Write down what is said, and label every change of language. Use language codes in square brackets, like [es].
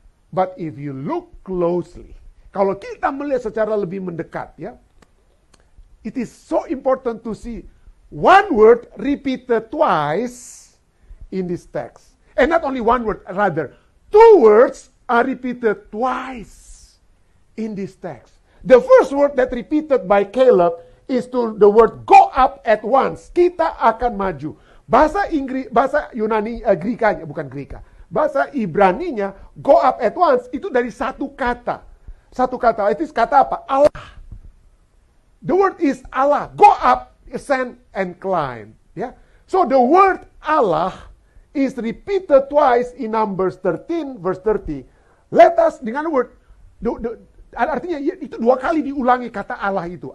[en] But if you look closely, [id] kalau kita melihat secara lebih mendekat ya, [en] it is so important to see one word repeated twice in this text. And not only one word, rather, two words are repeated twice in this text. The first word that repeated by Caleb is to the word go up at once. [id] Kita akan maju. Bahasa Yunani, bahasa Ibraninya, [en] go up at once, [id] itu dari satu kata. Itu kata apa? Allah. [en] The word is Allah. Go up, ascend, and climb. Yeah? So the word Allah is repeated twice in Numbers 13, verse 30. Let us, [id] dengan word, artinya itu dua kali diulangi kata Allah itu.